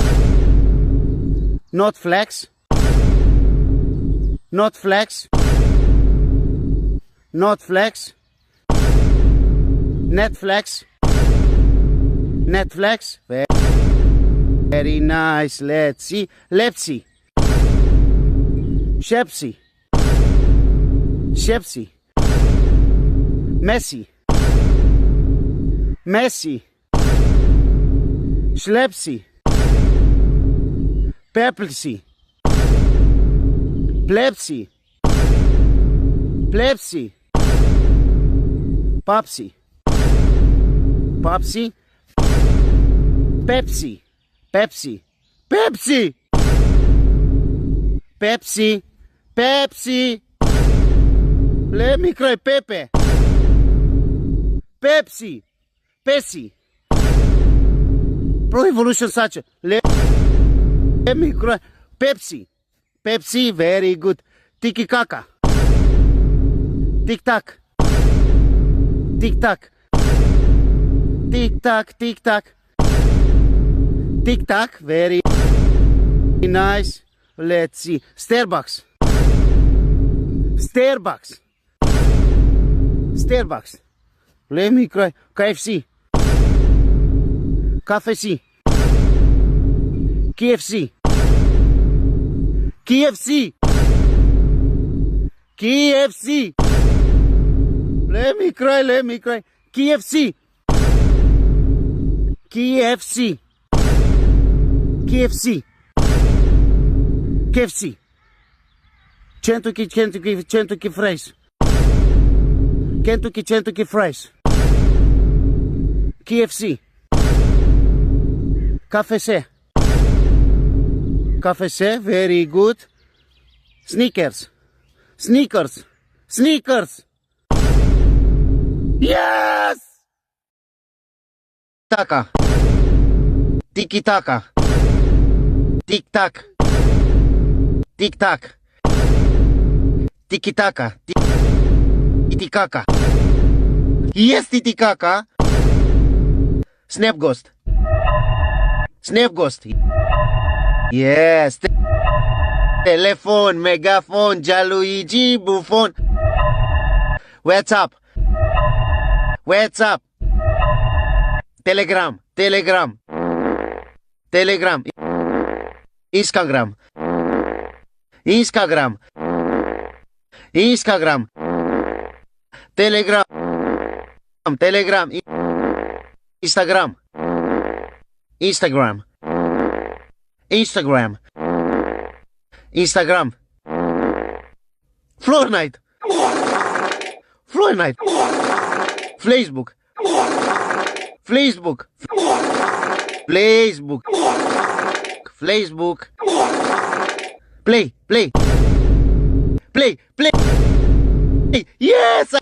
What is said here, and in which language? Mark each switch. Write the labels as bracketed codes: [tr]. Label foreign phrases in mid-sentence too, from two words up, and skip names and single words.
[en] Not flex. Not flex. Not flex. Netflix. Netflix. Very nice. Let's see. Lepsy. Shepsy. Shepsy. Messi. Messi. Schlepsy. Peplesy. Plebsy. Plebsy. Popsy. Popsy. Pepsi. Pepsi. Pepsi. Pepsi. Pepsi. Let me cry. Pepe. Pepsi. Pepsi. Pro Evolution such. Let me cry. Pepsi. Pepsi. Very good. Tiki Kaka. Tic Tac. Tic Tac. Tic Tac. Tic Tac. Tic Tac. Very nice. Let's see. Starbucks. Starbucks. Starbucks. Let me cry. KFC. KFC. KFC. KFC. KFC. Let me cry. Let me cry. KFC. KFC. KFC. KFC. Kentucky fries. Kentucky fries. KFC. KFC. KFC, very good. Snickers. Sneakers. Sneakers. Yes! Taka. Tiki Taka. Tic Tac. Tic Tac. Tiki Taka. Titicaca. Yes, Titicaca. Snap Ghost. Snap Ghost. Yes. Telephone, megaphone, Gianluigi Buffon. What's up? What's up? Telegram. Telegram. Telegram. Instagram. Instagram. Instagram. Telegram. Telegram. Instagram. Instagram. Instagram. Instagram. Floor night. Floor night. Facebook. Facebook. Facebook. Facebook. Play. Play. Play. Play. Yes!